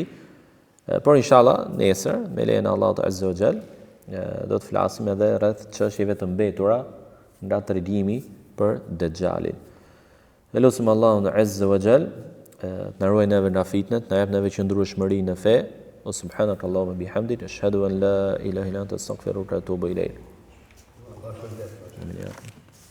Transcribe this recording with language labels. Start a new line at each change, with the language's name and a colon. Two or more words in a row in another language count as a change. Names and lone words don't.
Albanian: Por inshallah nesër me lejen e Allahut
Arabic: عز وجل
Albanian: do të flasim edhe rreth çështjeve të mbetura nga tregimi për Dejjalin. Elusim Allahun
Arabic: عز وجل
Albanian: të na ruaj neve nga fitnet, na jap neve qëndrueshmëri në fe.
Arabic: وسبحانك اللهم وبحمدك أشهد أن لا إله إلا أنت أستغفرك وأتوب إليك.